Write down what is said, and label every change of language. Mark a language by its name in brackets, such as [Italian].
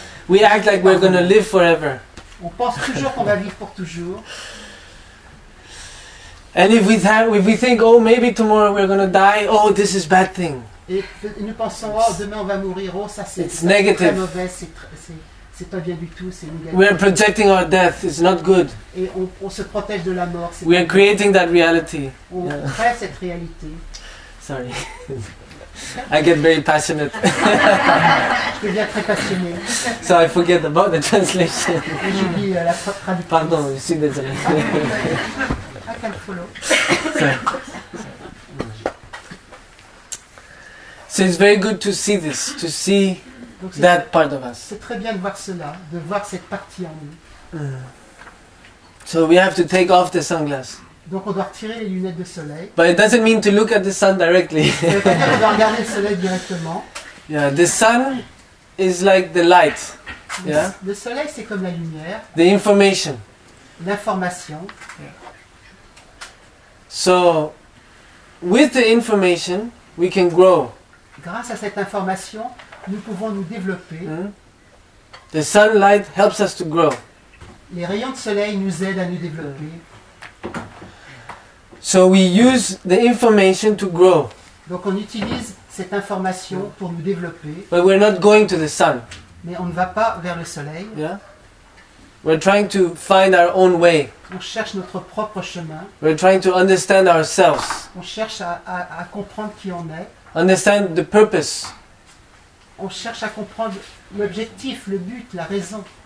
[English] We act like we're going to live forever. [French] On pense toujours qu'on va vivre pour toujours. [English] And if we think, oh, maybe tomorrow we're going to die, oh, this is bad thing. [French] Et nous pensons, oh, demain on va mourir, oh, ça c'est [English] It's [French] très [English] negative. [French] mauvais, c'est pas bien du tout, c'est négatif. [English] We're projecting our death. It's not good. [French] Et on se protège de la mort. [English] We are creating that reality. [French] On [English] Yeah. [French] crée cette réalité. [English] Sorry. I get very passionate. [French] Je deviens très passionné. [English] So I forget about the translation. [French] Et j'oublie la traduction. [English] Pardon, you see there's a... I can follow. Sorry. So it's very good to see this, to see [French] Donc c'est [English] that part of us. [French] c'est très bien de voir cela, de voir cette partie en nous. [English] So we have to take off the sunglasses. [French] Donc on doit retirer les lunettes de soleil. [English] But it doesn't mean to look at the sun directly. [French] Ça veut pas dire qu'on doit regarder le soleil directement. [English] Yeah, the sun is like the light. Yeah, [French] Le soleil c'est comme la lumière, [English] the information. [French] l'information. [English] So with the information, we can grow. [French] Grâce à cette information, nous pouvons nous développer. [English] The sunlight helps us to grow. [French] Les rayons de soleil nous aident à nous développer. [English] So we use the information to grow, [French] Donc on utilise cette information pour nous développer, [English] but we're not going to the sun. [French] mais on ne va pas vers le soleil. [English] Yeah, we're trying to find our own way. [French] On cherche notre propre chemin. [English] We're trying to understand ourselves, [French] On cherche à comprendre qui on est. [English] understand the purpose, [French] On cherche à comprendre l'objectif, le but, la raison.